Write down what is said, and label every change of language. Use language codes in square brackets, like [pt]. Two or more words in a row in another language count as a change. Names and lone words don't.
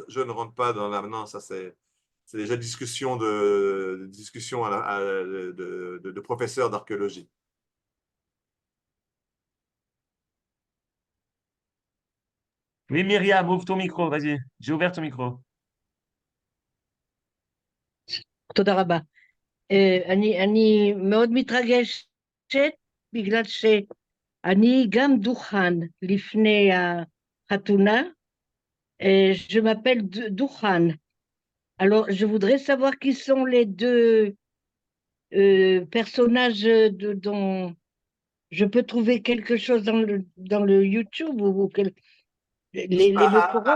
[fr] Je ne rentre pas dans la. Non, ça c'est déjà discussion de professeurs d'archéologie. Oui, Myriam, ouvre ton micro, vas-y. J'ai ouvert ton micro. [he] תודה רבה. אני מאוד מתרגשת בגלל שאני גם דוכן לפני החתונה. [fr] Je m'appelle Dukhan. Alors, je voudrais savoir qui sont les 2 personnages dont je peux trouver quelque chose dans le YouTube ou les Mokoros.